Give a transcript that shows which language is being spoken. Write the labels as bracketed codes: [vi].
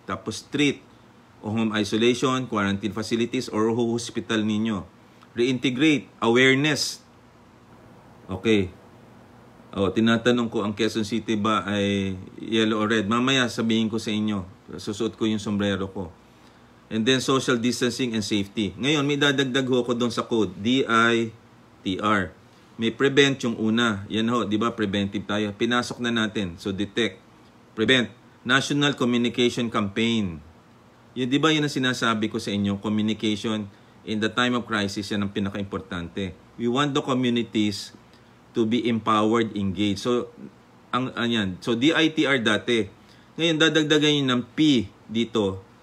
[tl] Tapos [en] treat o home isolation, quarantine facilities, or hospital ninyo. Reintegrate, awareness. Okay. [tl] Tinatanong ko, ang Quezon City ba ay yellow or red? Mamaya sabihin ko sa inyo. Susuot ko yung sombrero ko. [en] And then social distancing and safety. [tl] Ngayon, may dadagdag ko doon sa code. DITR. May prevent yung una. Yan ho, di ba? Preventive tayo. Pinasok na natin. [en] So, detect. Prevent. [tl] National Communication Campaign. Yun, di ba yun ang sinasabi ko sa inyo? [en] Communication in the time of crisis, [tl] yan ang pinaka-importante. [en] We want the communities to be empowered, engaged. [tl] So, yan. So, DITR dati. Ngayon, dadagdagan yun ng P dito.